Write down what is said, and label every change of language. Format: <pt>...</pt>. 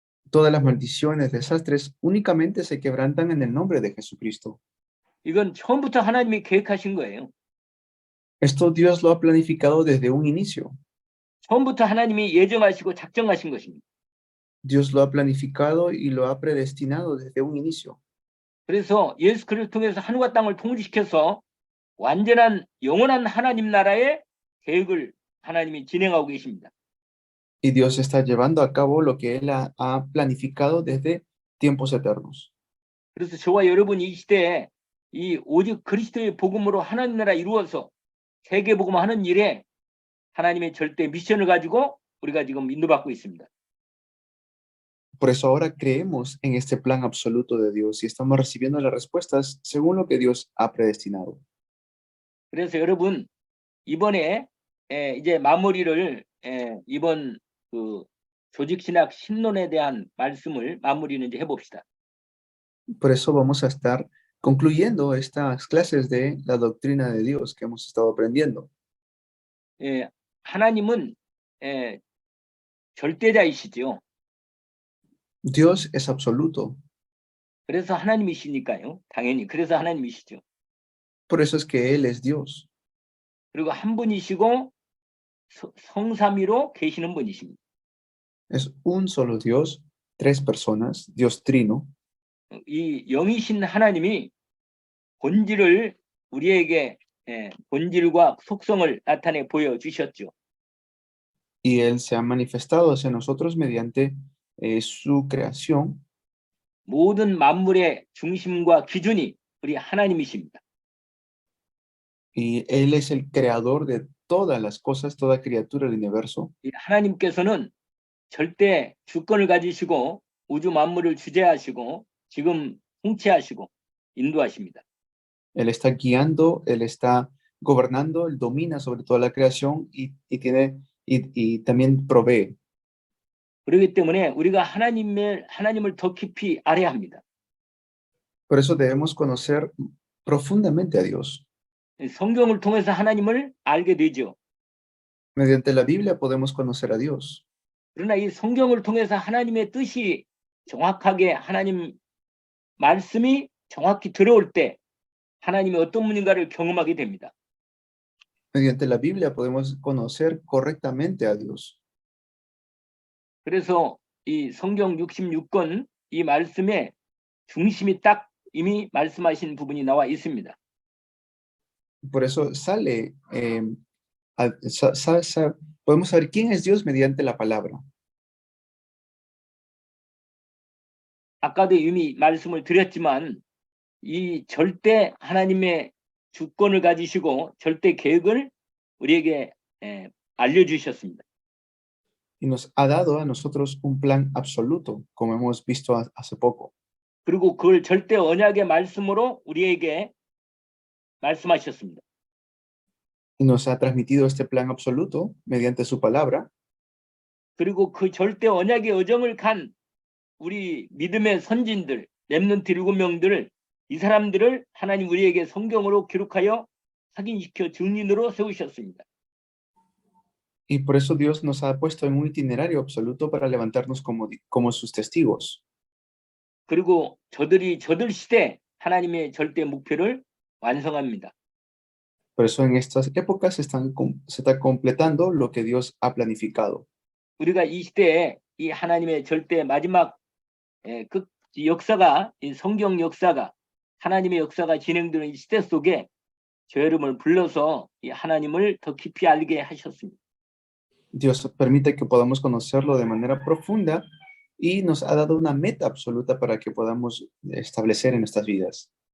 <es>Todas las maldiciones, desastres únicamente se quebrantan en el nombre de Jesucristo.</es> <ko>이건 처음부터 하나님이 계획하신 거예요.</ko> <es>Esto Dios lo ha planificado desde un inicio.</es> <ko>처음부터 하나님이 예정하시고 작정하신 것입니다.</ko> <es>Dios lo ha planificado y lo ha predestinado desde un inicio.</es> <ko>그래서 예수 그리스도를 통해서 하늘과 땅을 통일시켜서 완전한 영원한 하나님 나라의 계획을 하나님이 진행하고 계십니다.</ko> <es>Y Dios está llevando a cabo lo que Él ha planificado desde tiempos eternos.</es> <ko>그래서 저와 여러분이 이 시대에 이 오직 그리스도의 복음으로 하나님 나라 이루어서 세계 복음하는 일에 하나님의 절대 미션을 가지고 우리가 지금 인도받고 있습니다.</ko> <es>Por eso ahora creemos en este plan absoluto de Dios y estamos recibiendo las respuestas según lo que Dios ha predestinado.</es> <ko>그래서 여러분 이번에 이제 마무리를 이번 그 조직신학 신론에 대한 말씀을 마무리는 이제 해봅시다.</ko> <es>Por eso vamos a estar concluyendo estas clases de la doctrina de Dios que hemos estado aprendiendo.</es> <ko>하나님은 절대자이시죠.</ko> <es>Dios es absoluto,</es> <ko>그래서 하나님이시니까요. 당연히 그래서 하나님이시죠.</ko> <es>por eso es que Él es Dios.</es> <ko>그리고 한 분이시고 성삼위로 계시는 분이십니다.</ko> <es>Es un solo Dios, tres personas, Dios trino.</es> <ko>이 영이신 하나님이 본질을 우리에게 본질과 속성을 나타내 보여주셨죠.</ko> <es>Y Él se ha manifestado hacia nosotros mediante su creación.</es> <ko>모든 만물의 중심과 기준이 우리 하나님이십니다.</ko> <es>Y Él es el creador de todas las cosas, toda criatura del universo.</es> <ko>이 하나님께서는 절대 주권을 가지시고 우주 만물을 주재하시고 지금 통치하시고 인도하십니다.</ko> <es>Él está guiando, Él está gobernando, Él domina sobre toda la creación y también provee.</es> <ko>그렇기 때문에 우리가 하나님을 더 깊이 알아야 합니다.</ko> <es>Por eso debemos conocer profundamente a Dios.</es> <ko>성경을 통해서 하나님을 알게 되죠.</ko> <es>Mediante la Biblia podemos conocer a Dios.</es> <ko>그러나 이 성경을 통해서 하나님의 뜻이 정확하게 하나님 말씀이 정확히 들어올 때 하나님이 어떤 분인가를 경험하게 됩니다.</ko> <es>Mediante la Biblia podemos conocer correctamente a Dios.</es> <ko>그래서 이 성경 66권 이 말씀의 중심이 딱 이미 말씀하신 부분이 나와 있습니다.</ko> <es>Por eso podemos saber quién es Dios mediante la palabra.</es> <ko>아까도 이미 말씀을 드렸지만 이 절대 하나님의 주권을 가지시고 절대 계획을 우리에게 알려주셨습니다.</ko> <es>Y nos ha dado a nosotros un plan absoluto, como hemos visto hace poco.</es> <ko>그리고 그걸 절대 언약의 말씀으로 우리에게 말씀하셨습니다.</ko> <es>Y nos ha transmitido este plan absoluto mediante su palabra.</es> <ko>그리고 그 절대 언약의 여정을 간 우리 믿음의 선진들, 렘넌트 7명들을 이 사람들을 하나님 우리에게 성경으로 기록하여 확인시켜 증인으로 세우셨습니다.</ko> <es>Y por eso Dios nos ha puesto en un itinerario absoluto para levantarnos como sus testigos.</es> <ko>그리고 저들 시대 하나님의 절대 목표를 완성합니다.</ko> <es>Por eso en estas épocas se está completando lo que Dios ha planificado.</es> <ko>우리가 이 시대에 이 하나님의 절대 마지막 그 역사가 이 성경 역사가 하나님의 역사가 진행되는 이 시대 속에 저 여러분을 불러서 이 하나님을 더 깊이 알게 하셨습니다.</ko> <es>Dios permite que podamos conocerlo de manera profunda y nos ha dado una meta absoluta para que podamos establecer en nuestras vidas.</es>